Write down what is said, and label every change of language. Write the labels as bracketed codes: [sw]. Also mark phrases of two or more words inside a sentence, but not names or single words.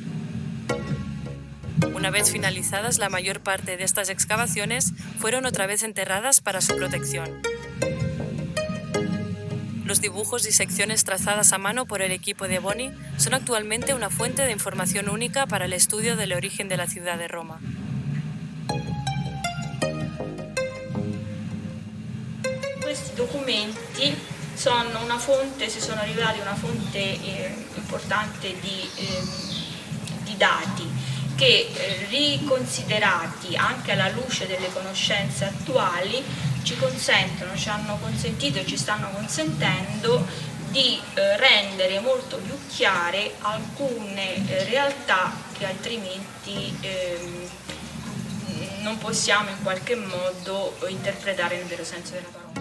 [es] Una vez finalizadas, la mayor parte de estas excavaciones fueron otra vez enterradas para su protección. Los dibujos y secciones trazadas a mano por el equipo de Boni son actualmente una fuente de información única para el estudio del origen de la ciudad de Roma. [it] Questi documenti sono una fonte, si sono arrivati a una fonte importante di dati che riconsiderati anche alla luce delle conoscenze attuali ci consentono, ci hanno consentito, ci stanno consentendo di rendere molto più chiare alcune realtà che altrimenti non possiamo in qualche modo interpretare nel vero senso della parola.